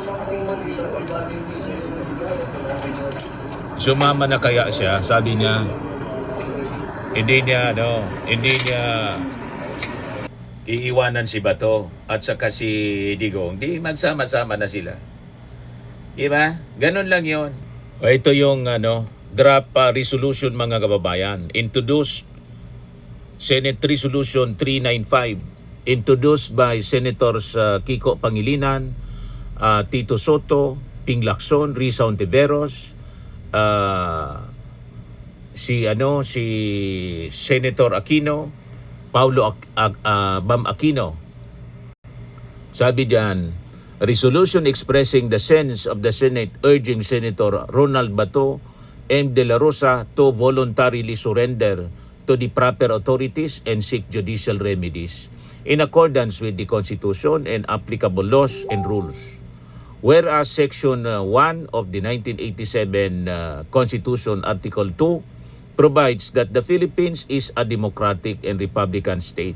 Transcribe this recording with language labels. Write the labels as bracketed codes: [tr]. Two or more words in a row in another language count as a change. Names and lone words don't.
[tl] Sumama na kaya siya, sabi niya, hindi niya iiwanan si Bato at saka si Digong. Di magsama-sama na sila. Diba? Ganun lang yon. Ito yung [en] draft resolution [tl] mga kababayan. [en] Introduced Senate Resolution 395. Introduced by Senators Kiko Pangilinan, Tito Soto, Ping Lacson, Risa Ontiveros, si Senator Aquino, Paulo Bam Aquino. [tl] Sabi diyan, [en] resolution expressing the sense of the Senate urging Senator Ronald Bato M. de la Rosa to voluntarily surrender to the proper authorities and seek judicial remedies in accordance with the Constitution and applicable laws and rules. Whereas Section 1 of the 1987 Constitution, Article 2, provides that the Philippines is a democratic and republican state.